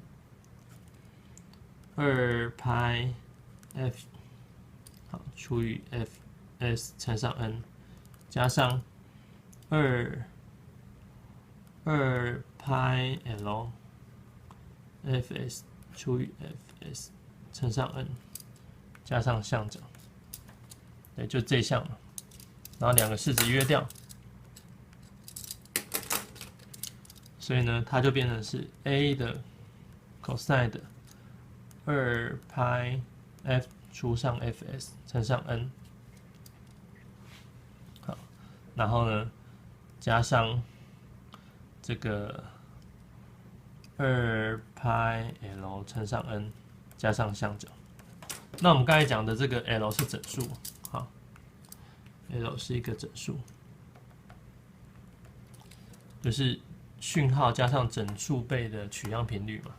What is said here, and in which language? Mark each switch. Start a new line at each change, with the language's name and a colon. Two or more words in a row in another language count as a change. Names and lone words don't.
Chinese: 2 派 f， 好，除以 fs 乘上 n， 加上2派 l fs 除以 fs 乘上 n， 加上相角，对，就这项了。然後兩個式子約掉，所以呢，它就變成是 a 的 cosine 的2派 f 除上 fs 乘上 n， 好，然後呢，加上這個2派 l 乘上 n 加上相角。那我們剛才講的這個 l 是整數，好 ，l 是一個整數，就是訊號加上整數倍的取樣頻率嘛。